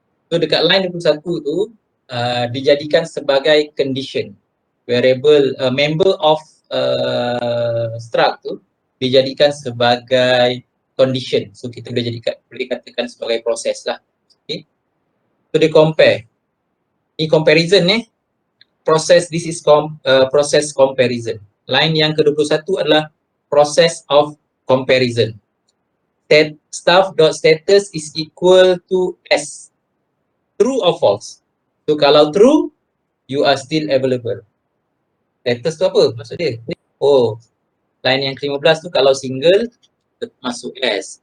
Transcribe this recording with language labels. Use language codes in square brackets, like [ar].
[ms] So, dekat line 21 tu, dijadikan sebagai condition. Variable, member of struct tu dijadikan sebagai condition. So, kita boleh katakan sebagai proses lah. Okay? So, dia compare. Ini [en] comparison this is process comparison. [ms] Line yang ke-21 adalah process of comparison. [en] Staff.status is equal to S. True or false? So [ms] kalau [en] true, you are still available. [ms] Status tu apa maksud dia? Oh, line yang ke-15 tu kalau single, masuk S.